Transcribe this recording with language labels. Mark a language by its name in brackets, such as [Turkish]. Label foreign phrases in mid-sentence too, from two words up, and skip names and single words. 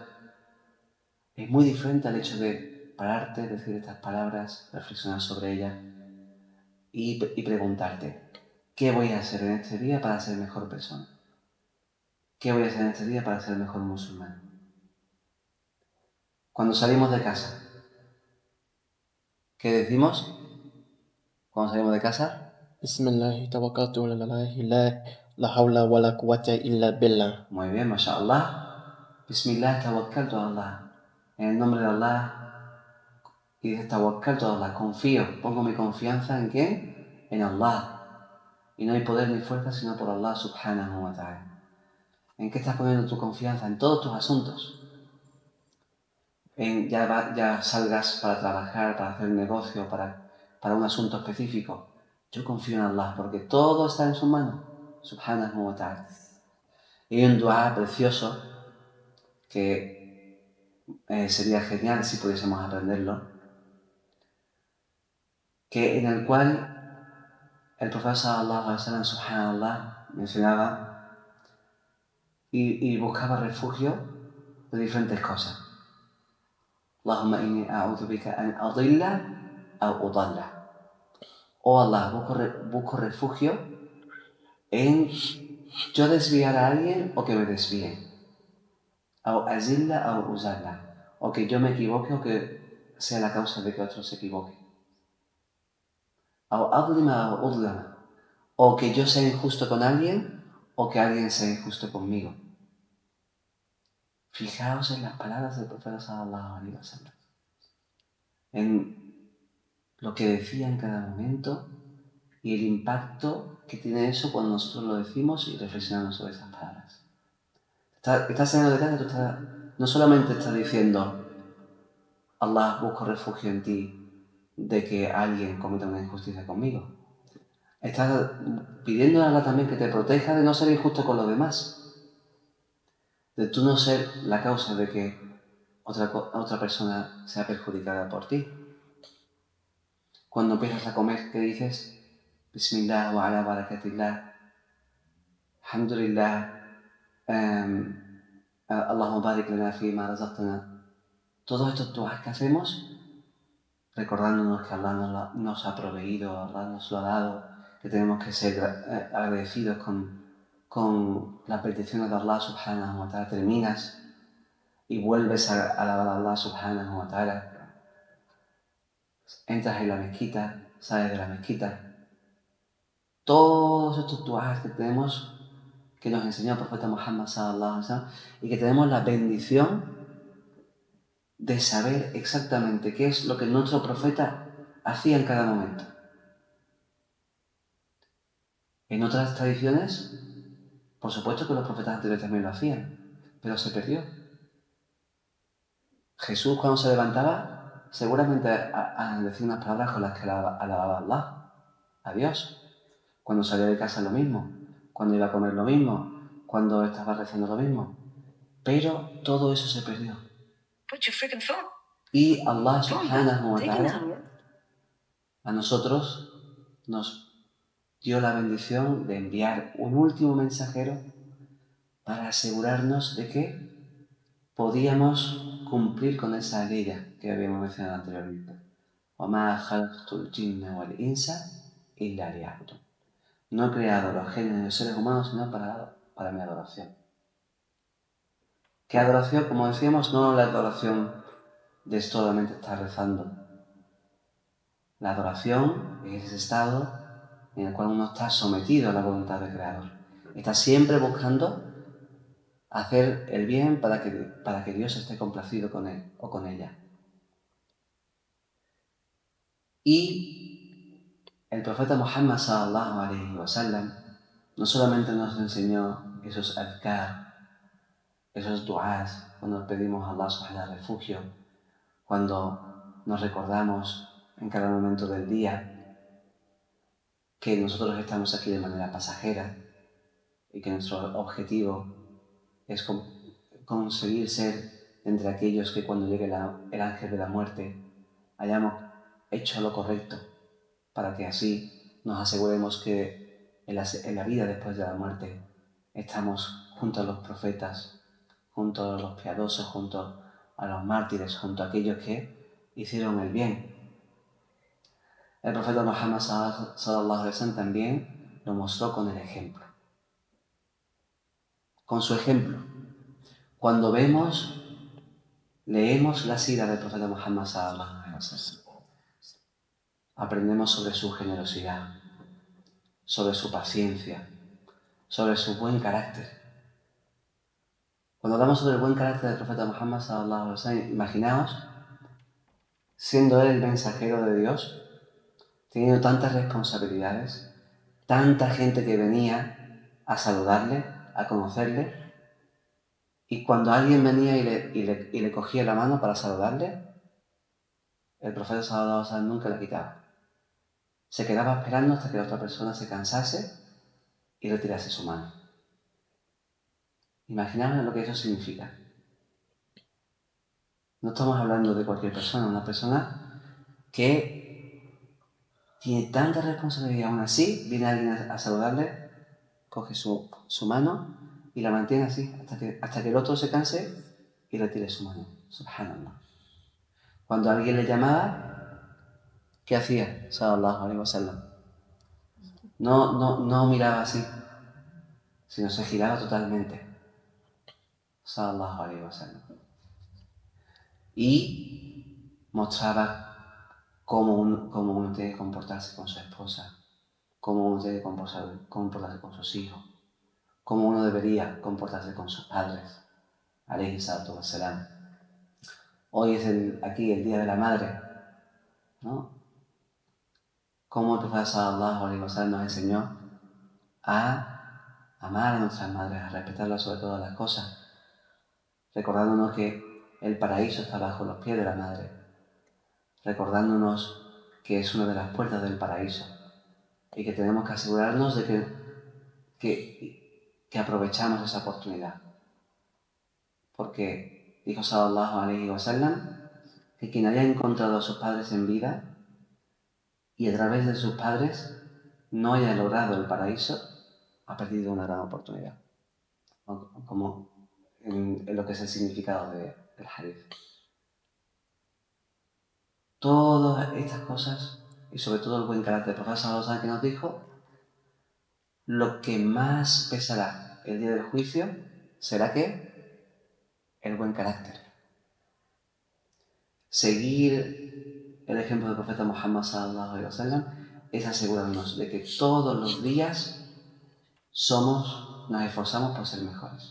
[Spanish] Es muy diferente al hecho de pararte, decir estas palabras, reflexionar sobre ellas y preguntarte, ¿qué voy a hacer en este día para ser mejor persona? ¿Qué voy a hacer en este día para ser mejor musulmán? Cuando salimos de casa, ¿qué decimos? Cuando salimos de casa, [Arabic] بسم الله، توكلت على الله، لا حول ولا قوة إلا بالله. [Spanish] muy bien, mashallah. [Arabic] بسم الله، توكلت على الله. [Spanish] En el nombre de Allah, y dices [Arabic] توكلت على الله, [Spanish] confío, pongo mi confianza en ¿quién? En Allah. y no hay poder ni fuerza sino por Allah [Arabic] سبحانه وتعالى. [Spanish] ¿En qué estás poniendo tu confianza? En todos tus asuntos. Ya salgas para trabajar, para hacer negocio, para un asunto específico. Yo confío en Allah porque todo está en su mano, [Arabic] سبحانه وتعالى. [Spanish] Y hay un dua precioso que sería genial si pudiésemos aprenderlo, en el cual el profeta [Arabic] صلى الله عليه وسلم, [Spanish] subhanallah, mencionaba y buscaba refugio de diferentes cosas. [Arabic] اللهم إني أعوذ بك أن أَضِلَّ أو أُضَلَّ. [Spanish] Oh Allah, busco refugio en yo desviar a alguien o que me desvíen. [Arabic] أو أَزِلَّ أو أُزَلَّ. [Spanish] O que yo me equivoque o que sea la causa de que otro se equivoque. [Arabic] أو أَظْلِمَ أو أُظْلَمَ. [Spanish] O que yo sea injusto con alguien o que alguien sea injusto conmigo. Fijaos en las palabras del profeta [Arabic] صلى الله عليه وسلم, [Spanish] en lo que decía en cada momento y el impacto que tiene eso cuando nosotros lo decimos y reflexionamos sobre esas palabras. Estás saliendo de casa, no solamente estás diciendo Allah, busco refugio en ti de que alguien cometa una injusticia conmigo. Estás pidiendo a Allah también que te proteja de no ser injusto con los demás, de tú no ser la causa de que otra persona sea perjudicada por ti. Cuando empiezas a comer, ¿qué dices? [Arabic] بسم الله وعلى بركة الله، الحمد لله، اللهم بارك لنا فيما رزقتنا. [Spanish] Todos estos duas que hacemos, recordándonos que Allah nos ha proveído, Allah nos lo ha dado, que tenemos que ser agradecidos con las peticiones de Allah [Arabic] سبحانه وتعالى, [Spanish] terminas y vuelves a alabar a Allah [Arabic] سبحانه وتعالى, [Spanish] entras en la mezquita, sales de la mezquita. Todos estos duas que tenemos, que nos enseñó el profeta Muhammad [Arabic] صلى الله عليه وسلم, [Spanish] y que tenemos la bendición de saber exactamente qué es lo que nuestro profeta hacía en cada momento. En otras tradiciones, por supuesto que los profetas anteriores también lo hacían, pero se perdió. Jesús, cuando se levantaba, seguramente decía unas palabras con las que alababa a Allah, a Dios. Cuando salía de casa lo mismo, cuando iba a comer lo mismo, cuando estaba rezando lo mismo. Pero todo eso se perdió. Y Allah [Arabic] سبحانه وتعالى [Spanish] a nosotros nos dio la bendición de enviar un último mensajero para asegurarnos de que podíamos cumplir con esa ley que habíamos mencionado anteriormente. [Arabic] وَمَا خَلَقْتُ الْجِنَّ وَالْإِنسَ إِلَّا لِيَعْبُدُونِ. [Spanish] No he creado los géneros y los seres humanos sino para mi adoración. ¿Qué adoración? Como decíamos, no la adoración de solamente estar rezando. La adoración es ese estado en el cual uno está sometido a la voluntad del Creador. Está siempre buscando hacer el bien para que Dios esté complacido con él o con ella. Y el profeta Muhammad [Arabic] صلى الله عليه وسلم [Spanish] no solamente nos enseñó esos adhkar, esos du'as, cuando pedimos a [Arabic] الله سبحانه [Spanish] refugio, cuando nos recordamos en cada momento del día que nosotros estamos aquí de manera pasajera y que nuestro objetivo es conseguir ser entre aquellos que cuando llegue el ángel de la muerte hayamos hecho lo correcto, para que así nos aseguremos que en la vida después de la muerte estamos junto a los profetas, junto a los piadosos, junto a los mártires, junto a aquellos que hicieron el bien. El profeta Muhammad [Arabic] صلى الله عليه وسلم [Spanish] también lo mostró con el ejemplo. Con su ejemplo. Cuando leemos la sira del profeta Muhammad [Arabic] صلى الله عليه وسلم, [Spanish] aprendemos sobre su generosidad, sobre su paciencia, sobre su buen carácter. Cuando hablamos sobre el buen carácter del profeta Muhammad [Arabic] صلى الله عليه وسلم, [Spanish] imaginaos siendo él el mensajero de Dios, teniendo tantas responsabilidades, tanta gente que venía a saludarle, a conocerle, y cuando alguien venía y le cogía la mano para saludarle, el profeta [Arabic] صلى الله عليه وسلم [Spanish] nunca la quitaba. Se quedaba esperando hasta que la otra persona se cansase y retirase su mano. Imaginaos lo que eso significa. No estamos hablando de cualquier persona, una persona que tiene tanta responsabilidad y aún así viene alguien a saludarle, coge su mano y la mantiene así hasta que el otro se canse y retire su mano. Subhanallah. Cuando alguien le llamaba, ¿qué hacía? [Arabic] صلى الله عليه وسلم. [Spanish] No miraba así, sino se giraba totalmente. [Arabic] صلى الله عليه وسلم. [Spanish] Y mostraba cómo uno tiene que comportarse con su esposa, cómo uno tiene que comportarse con sus hijos, cómo uno debería comportarse con sus padres. [Arabic] عليه الصلاة والسلام. [Spanish] Hoy es aquí el Día de la Madre, ¿no? Cómo el profeta [Arabic] صلى الله عليه وسلم [Spanish] nos enseñó a amar a nuestras madres, a respetarlas sobre todas las cosas, recordándonos que el paraíso está bajo los pies de la madre, recordándonos que es una de las puertas del paraíso y que tenemos que asegurarnos de que aprovechamos esa oportunidad. Porque dijo [Arabic] صلى الله عليه وسلم [Spanish] que quien haya encontrado a sus padres en vida y a través de sus padres no haya logrado el paraíso, ha perdido una gran oportunidad. Como en lo que es el significado del hadith. Todas estas cosas, y sobre todo el buen carácter del profeta [Arabic] صلى الله عليه وسلم [Spanish] que nos dijo, lo que más pesará el día del juicio será que el buen carácter. Seguir el ejemplo del profeta Muhammad [Arabic] صلى الله عليه وسلم [Spanish] es asegurarnos de que todos los días nos esforzamos por ser mejores.